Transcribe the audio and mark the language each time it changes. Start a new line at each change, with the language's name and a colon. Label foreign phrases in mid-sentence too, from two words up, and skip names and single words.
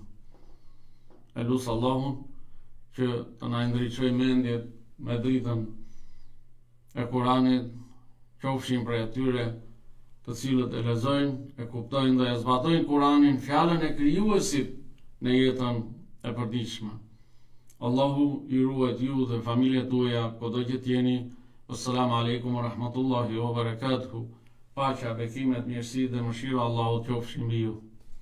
Albanian: E lut Allahun që të na ndriçojë mendjet me dritën e Kuranit, qofshin prej atyre të cilët e lexojnë, e kuptojnë dhe e zbatojnë Kuranin, fjalën e krijuesit në jetën e përditshme. Allahu i ruajt ju dhe familjet tuaja kudo që t'jeni.
Arabic: السلام عليكم ورحمة الله وبركاته.
Albanian: Paqja, bekimet, mirësi dhe mëshira Allahut qofshin mbi ju.